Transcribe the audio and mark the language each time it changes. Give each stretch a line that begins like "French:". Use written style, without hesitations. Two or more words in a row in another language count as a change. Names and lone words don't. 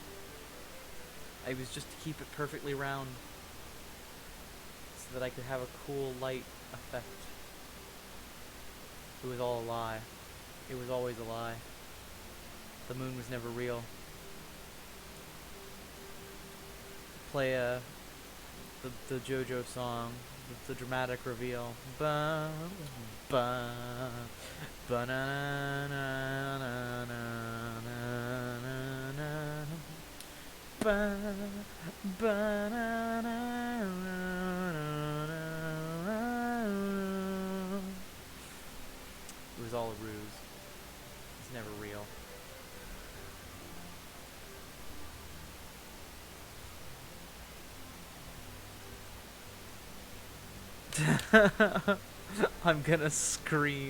English: I was just to keep it perfectly round so that I could have a cool light effect. It was all a lie. It was always a lie. The moon was never real. Play the JoJo song, the dramatic reveal. Ba ba ba na na na na na na. Ba ba na na na na. It was all a ruse. It's never real. I'm gonna scream.